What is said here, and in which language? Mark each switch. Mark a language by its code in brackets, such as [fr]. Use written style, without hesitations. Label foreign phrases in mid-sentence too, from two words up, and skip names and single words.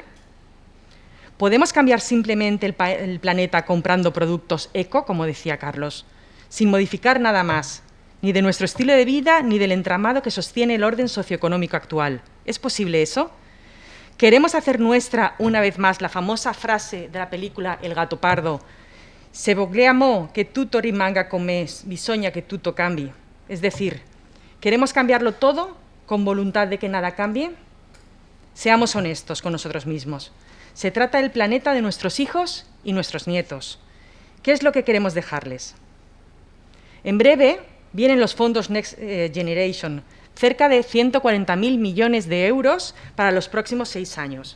[es] ¿Podemos cambiar simplemente el planeta comprando productos eco, como decía Carlos, sin modificar nada más ni de nuestro estilo de vida, ni del entramado que sostiene el orden socioeconómico actual. ¿Es posible eso? ¿Queremos hacer nuestra, una vez más, la famosa frase de la película El gato pardo? [it] Se vogliamo che tutto rimanga come bisogna che tutto cambi. [es] Es decir, ¿queremos cambiarlo todo con voluntad de que nada cambie? Seamos honestos con nosotros mismos. Se trata del planeta de nuestros hijos y nuestros nietos. ¿Qué es lo que queremos dejarles? En breve vienen los fondos Next Generation, cerca de 140.000 millones de euros para los próximos 6 años.